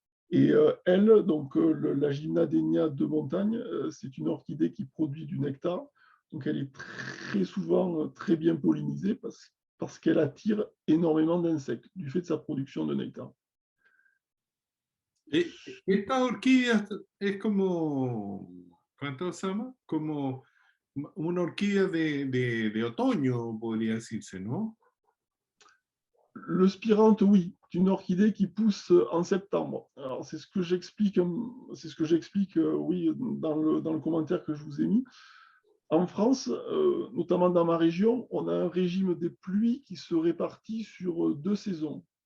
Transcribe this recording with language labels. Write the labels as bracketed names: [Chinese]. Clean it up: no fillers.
[French] Et elle, donc la Gymnadenia de montagne, c'est une orchidée qui produit du nectar. Donc elle est très souvent très bien pollinisée parce qu'elle attire énormément d'insectes du fait de sa production de nectar. [Spanish] Esta orquídea es como, ¿cuánto se llama? Como una orquídea de otoño, podría decirse, ¿no? [French] Le spiranthe, oui, c'est une orchidée qui pousse en septembre. Alors, c'est ce que j'explique, oui, dans le commentaire que je vous ai mis. En France, notamment dans ma région, on a un régime des pluies qui se répartit sur deux saisons.